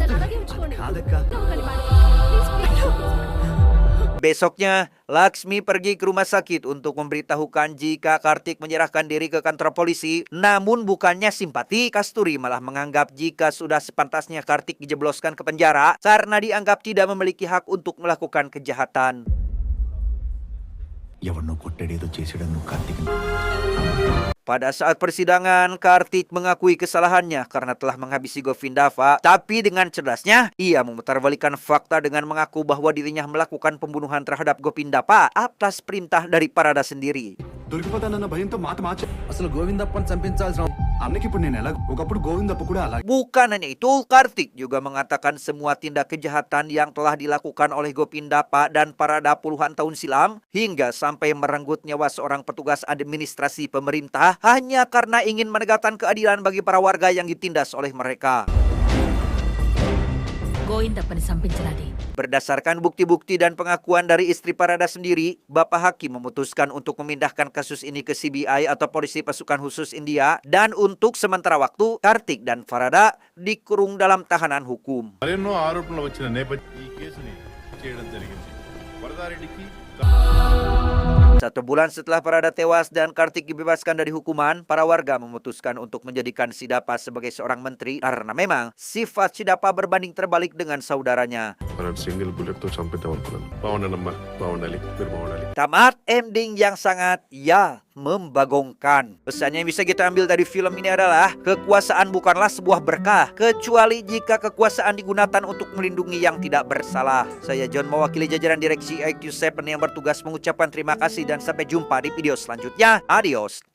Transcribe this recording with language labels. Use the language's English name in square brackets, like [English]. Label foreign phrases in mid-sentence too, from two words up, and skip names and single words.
[Indonesian] Besoknya, Laksmi pergi ke rumah sakit untuk memberitahukan jika Kartik menyerahkan diri ke kantor polisi. Namun bukannya simpati, Kasturi malah menganggap jika sudah sepantasnya Kartik dijebloskan ke penjara karena dianggap tidak memiliki hak untuk melakukan kejahatan. [Telugu] ఎవరినో కొట్టాడేదో చేసాడని నువ్వు కార్తీక్ [Indonesian] Pada saat persidangan, Kartik mengakui kesalahannya karena telah menghabisi Govindava. Tapi dengan cerdasnya, ia memutarbalikkan fakta dengan mengaku bahwa dirinya melakukan pembunuhan terhadap Gopindapa atas perintah dari Parada sendiri. [Telugu] దొరికిపోతానన్న భయంతో మాట మార్చా అసలు గోవిందప్పని చంపించాల్సిన అన్నకి ఇప్పుడు నేను ఎలా ఒకప్పుడు గోవిందప్ప కూడా అలా [Indonesian] Bukan hanya itu, Kartik juga mengatakan semua tindak kejahatan yang telah dilakukan oleh Gopindapa dan Parada puluhan tahun silam hingga sampai merenggut nyawa seorang petugas administrasi pemerintah hanya karena ingin menegakkan keadilan bagi para warga yang ditindas oleh mereka. [Telugu] గోవిందప్పని సంపించరాది. [Indonesian] Berdasarkan bukti-bukti dan pengakuan dari istri Parada sendiri, Bapak Hakim memutuskan untuk memindahkan kasus ini ke CBI atau Polisi Pasukan Khusus India dan untuk sementara waktu, Kartik dan Farada dikurung dalam tahanan hukum. [Telugu] మరెన్నో ఆరోపణలు వచ్చిన నేపథ్యం ఈ కేసుని చేయడం జరిగింది. వరదారెడ్డికి [Indonesian] 1 bulan setelah Parada tewas dan Kartik dibebaskan dari hukuman, para warga memutuskan untuk menjadikan Sidapa sebagai seorang menteri karena memang sifat Sidapa berbanding terbalik dengan saudaranya. [Telugu] మనం [English] single bulletతో [Telugu] చంపిద్దాం అనుకున్నాను. బాగుండాలమ్మా, బాగుండాలి, మీరు బాగుండాలి. [Indonesian] Tamat ending yang sangat membagongkan. Pesan yang bisa kita ambil dari film ini adalah kekuasaan bukanlah sebuah berkah kecuali jika kekuasaan digunakan untuk melindungi yang tidak bersalah. Saya John mewakili jajaran direksi IQ7 yang bertugas mengucapkan terima kasih dan sampai jumpa di video selanjutnya.